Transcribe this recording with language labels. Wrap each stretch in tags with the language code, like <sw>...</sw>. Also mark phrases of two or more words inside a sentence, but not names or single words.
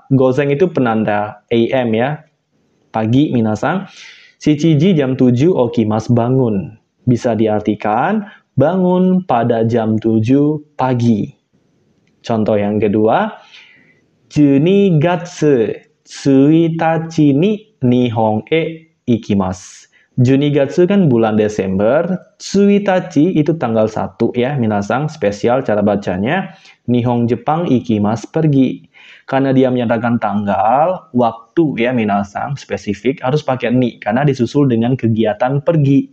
<id>Gozeng itu penanda AM ya, pagi minasan. Shichiji jam 7, okimas bangun. Bisa diartikan bangun pada jam 7 pagi. Contoh yang kedua,</id> <ja>十二月一日に日本へ行きます. 十二月</ja> <id>kan bulan Desember, tsuitachi itu tanggal 1 ya, minasang, spesial cara bacanya. Nihon Jepang ikimasu pergi. Karena dia menyatakan tanggal, waktu ya minasang, spesifik harus pakai ni karena disusul dengan kegiatan pergi.</id>